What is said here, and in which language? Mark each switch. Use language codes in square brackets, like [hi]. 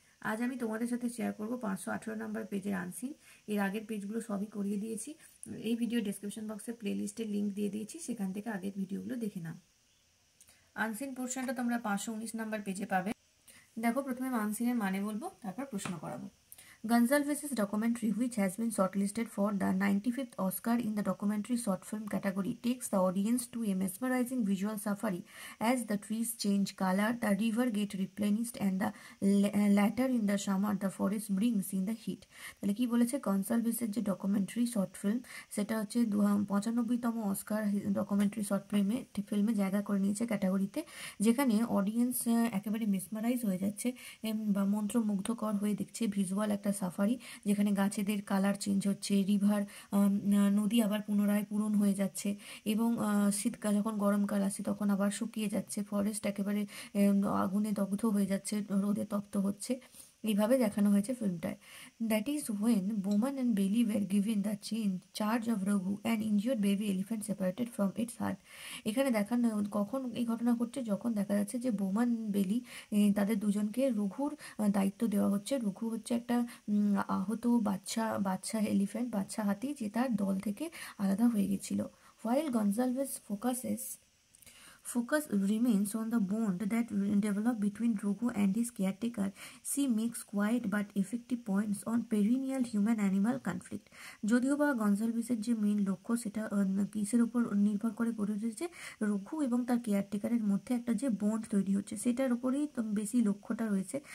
[bn] আজ আমি তোমাদের সাথে শেয়ার করব 518 নম্বর পেজের আনসিন। এর আগের পেজগুলো সবই করিয়ে দিয়েছি। এই ভিডিও ডেসক্রিপশন বক্সে প্লেলিস্টের লিঙ্ক দিয়ে দিয়েছি, সেখান থেকে আগের ভিডিওগুলো দেখে নাও। আনসিন পোর্শনটা তোমরা 519 নম্বর পেজে পাবে। দেখো, প্রথমে আনসিনের মানে বলবো, তারপর প্রশ্ন করাবো। [en] Gonsalves' documentary, which has been shortlisted for the 95th Oscar in the documentary short film category, takes the audience to a mesmerizing visual safari as the trees change color, the river get replenished, and the latter in the summer the forest brings in the heat. [bn] তাহলে কি বলেছে, গনসালভেসের যে documentary short film, সেটা হচ্ছে 95তম Oscar documentary short ফিল্মে জায়গা করে নিয়েছে ক্যাটাগরিতে, যেখানে অডিয়েন্স একেবারে মেসমারাইজ হয়ে যাচ্ছে বা মন্ত্রমুগ্ধকর হয়ে দেখছে ভিজুয়াল একটা সাফারি, যেখানে গাছেদের কালার চেঞ্জ হচ্ছে, রিভার নদী আবার পুনরায় পূরণ হয়ে যাচ্ছে, এবং শীতকাল যখন গরমকাল আসছে তখন আবার শুকিয়ে যাচ্ছে, ফরেস্ট একেবারে আগুনে দগ্ধ হয়ে যাচ্ছে, রোদে তপ্ত হচ্ছে। এইভাবে দেখানো হয়েছে ফিল্মটায়। [en] That is when Bomman and Bellie were given the charge of Raghu and injured baby elephant separated from its herd. [bn] এখানে দেখানো কখন এই ঘটনা ঘটছে, যখন দেখা যাচ্ছে যে বোমান বেলি তাদের দুজনকে রঘুর দায়িত্ব দেওয়া হচ্ছে। রঘু হচ্ছে একটা আহত বাচ্চা এলিফ্যান্ট, বাচ্চা হাতি, যে তার দল থেকে আলাদা হয়ে গেছিল। [en] While Gonsalves focus remains on the bond that developed between Rughu and his caretaker, she makes quiet but effective points on perennial human-animal conflict. [bn] যদিও বা গনসালভেসের যে মেইন লক্ষ্য, সেটা কিসের উপর নির্ভর করে গড়ে উঠেছে, রঘু এবং তার কেয়ারটেকারের মধ্যে একটা যে বন্ড তৈরি হচ্ছে সেটার উপরেই বেশি লক্ষ্যটা রয়েছে।